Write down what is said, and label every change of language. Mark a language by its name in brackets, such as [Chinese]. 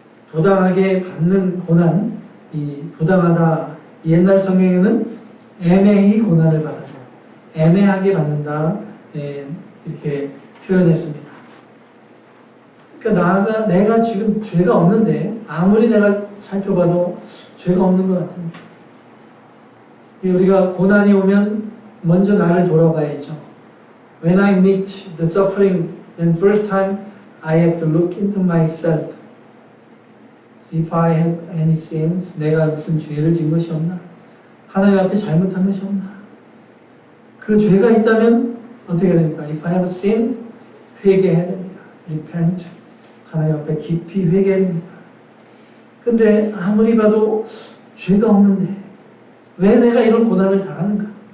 [Korean] 부당하게 받는 고난, 이 부당하다, 옛날 성경에는 애매히 고난을 받아도 애매하게 받는다, 이렇게 표현했습니다. 그러니까 내가 지금 죄가 없는데, 아무리 내가 살펴봐도 죄가 없는 것 같은데, 우리가 고난이 오면 먼저 나를 돌아봐야죠. [English] When I meet the suffering, then first time I have to look into myself. If I have any sins, [Korean] 내가 무슨 죄를 지은 것이 없나? 하나님 앞에 잘못한 것이 없나? 그 죄가 있다면 어떻게 됩니까? [English] If I have sinned, [Korean] 회개해야 됩니다. [English] Repent. [Korean] 하나님 앞에 깊이 회개해야 됩니다. 근데 아무리 봐도 죄가 없는데 왜 내가 이런 고난을 당하는가?